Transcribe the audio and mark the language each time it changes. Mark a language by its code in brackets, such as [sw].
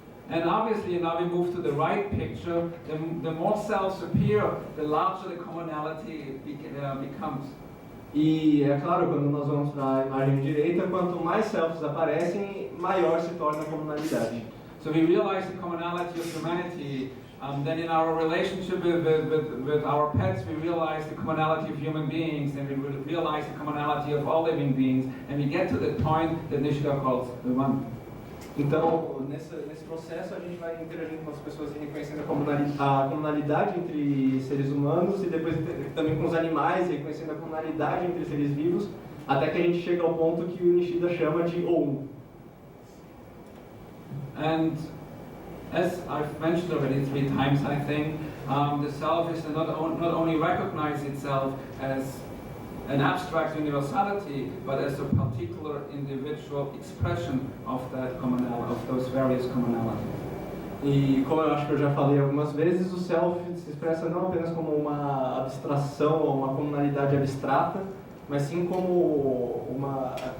[en] And obviously, now we move to the right picture. The more selves appear, the larger the commonality becomes. [pt] E é claro, quando nós vamos para a imagem direita, quanto mais selves aparecem, maior se torna a comunalidade. [en] So we realize the commonality of humanity. Then in our relationship with our pets, we realize the commonality of human beings, and we realize the commonality of all living beings, and we get to the point that Nishida calls the one. [pt] Então, nesse processo, a gente vai interagindo com as pessoas e reconhecendo a comunalidade entre seres humanos e depois também com os animais, reconhecendo a comunalidade entre seres vivos, até que a gente chega ao ponto que o Nishida chama de OU. [en] And as I've mentioned already 3 times, I think, the self is not only recognize itself as an abstract universality, but as a particular individual expression of that commonality, of those various commonalities. [pt] E como eu acho que eu já falei algumas vezes, o self se expressa não apenas como uma abstração ou uma comunalidade abstrata, mas sim como uma